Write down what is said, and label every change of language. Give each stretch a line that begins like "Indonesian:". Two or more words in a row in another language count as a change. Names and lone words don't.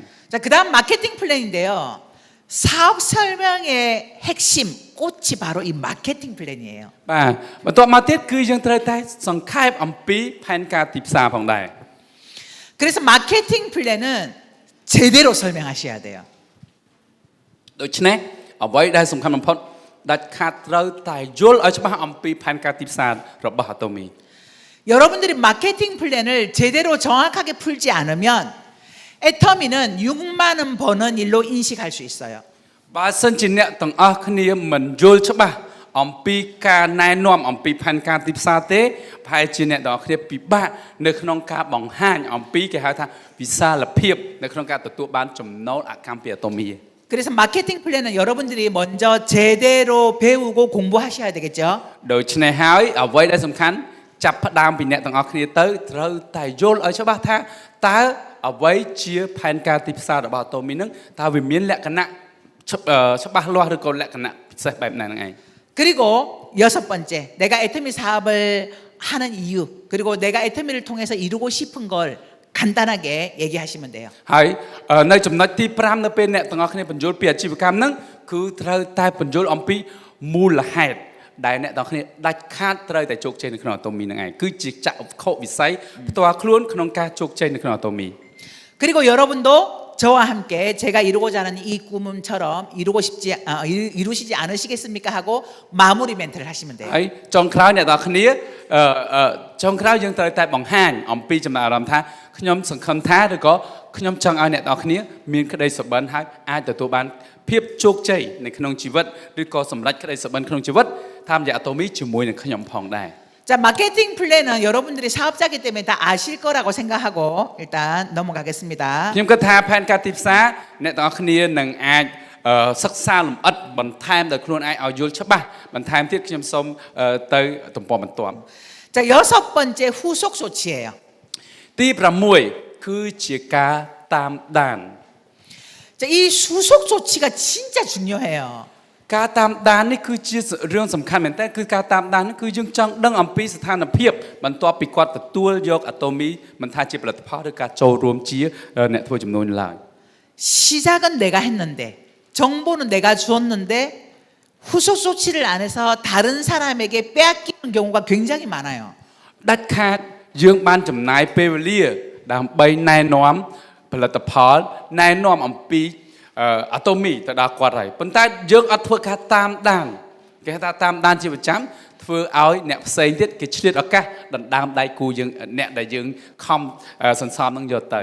Korean: 자, 그다음 마케팅 플랜인데요. 사업 설명의 핵심 꽃이 바로 이 마케팅 플랜이에요.
Khmer: បាទបន្ទាប់មកទៀតគឺយើងត្រូវតែសង្ខេបអំពីផែនការទីផ្សារផងដែរ
Korean: 그래서 마케팅 플랜은 제대로 설명하셔야 돼요.
Khmer: ដូច្នេះអ្វីដែលសំខាន់បំផុតដាច់ខាតត្រូវតែយល់ឲ្យច្បាស់អំពីផែនការទីផ្សាររបស់អាតូមី
Korean: 여러분들이 마케팅 플랜을 제대로 정확하게 풀지 않으면 애터미는 6만 원 버는 일로 인식할 수 있어요.
Khmer: បើសិនជាអ្នកទាំងអស់គ្នាមិនយល់ច្បាស់អំពីការណែនាំអំពីផែនការទីផ្សារទេប្រហែលជាអ្នកទាំងអស់គ្នាពិបាកនៅក្នុងការបង្ហាញអំពីគេហៅថាវិសាលភាពនៅក្នុងការទទួលបានចំណូលអកម្មពីអាតូមី
Korean: 그래서 마케팅 플랜은 여러분들이 먼저 제대로 배우고 공부하셔야 되겠죠.
Khmer: ដូច្នេះហើយអ្វីដែលសំខាន់ចាប់ផ្ដើមពីអ្នកទាំងអស់គ្នាទៅត្រូវតែយល់ឲ្យច្បាស់ថាតើអ្វីជាផែនការទីផ្សាររបស់អាតូមីនឹងតើវាមានលក្ខណៈច្បាស់លាស់ឬក៏លក្ខណៈពិសេសបែបណានឹងឯង
Korean: 그리고 6번째, 내가 애터미 사업을 하는 이유, 그리고 내가 애터미를 통해서 이루고 싶은 걸 간단하게 얘기하시면 돼요.
Khmer: ហើយនៅចំណុចទី5នៅពេលអ្នកទាំងអស់គ្នាបញ្យល់ពីអាជីវកម្មហ្នឹងគឺត្រូវតែបញ្យល់អំពីមូលហេតុដែលអ្នកទាំងអស់គ្នាដាច់ខាតត្រូវតែជោគជ័យនៅក្នុងអាតូមីហ្នឹងឯងគឺជាចក្ខុវិស័យផ្ទាល់ខ្លួនក្នុងការជោគជ័យនៅក្នុងអាតូមី
Korean: 그리고 여러분도 저와 함께 제가 이루고자 하는 이 꿈처럼 이루시지 않으시겠습니까 하고 마무리 멘트를 하시면 돼요.
Khmer: ហើយចុងក្រោយអ្នកទាំងអស់គ្នាចុងក្រោយយើងត្រូវតែបង្ហាញអំពីចំណាប់អារម្មណ៍ថាខ្ញុំសង្ឃឹមថាឬក៏ខ្ញុំចង់ឲ្យអ្នកទាំងអស់គ្នាមានក្តីសុបិនហើយអាចទទួលបានភាពជោគជ័យនៅក្នុងជីវិតឬក៏សម្រេចក្តីសុបិនក្នុងជីវិតតាមរយៈអាតូមីជាមួយនឹងខ្ញុំផងដែរ
Korean: 자, 마케팅 플랜은 여러분들이 사업자이기 때문에 다 아실 거라고 생각하고 일단 넘어가겠습니다.
Khmer: ខ្ញុំគិតថាផែនការទីផ្សារអ្នកទាំងអស់គ្នានឹងអាចសិក្សាលម្អិតបន្ថែមដល់ខ្លួនឯងឲ្យយល់ច្បាស់បន្ថែមទៀតខ្ញុំសូមទៅទំព័របន្ទាប់
Korean: 자, 6번째 후속 조치예요.
Khmer: ទី6គឺជាការតាមដាន
Korean: 자, 이 후속 조치가 진짜 중요해요.
Khmer: ការតាមដាននេះគឺជារឿងសំខាន់មែនតើគឺការតាមដាននេះគឺយើងចង់ដឹងអំពីស្ថានភាពបន្ទាប់ពីគាត់ទទួលយកអាតូមីមិនថាជាផលិតផលឬការចូលរួមជាអ្នកធ្វើចំនួនឡើយ
Korean: 시작은 내가 했는데 정보는 내가 주었는데 후속 조치를 안 해서 다른 사람에게 빼앗기는 경우가 굉장히 많아요.
Khmer: ដាច់ខាតយើងបានចំណាយពេលវេលាដើម្បីណែនាំផលិតផលណែនាំអំពីអាតូមីទៅដល់គាត់ហើយប៉ុន្តែយើងអត់ធ្វើការតាមដានគេថាតាមដានជាប្រចាំធ្វើឲ្យអ្នកផ្សេងទៀតគេឆ្លៀតឱកាសដណ្ដើមដៃគូយើងអ្នកដែលយើងខំសន្សំនឹងយកទៅ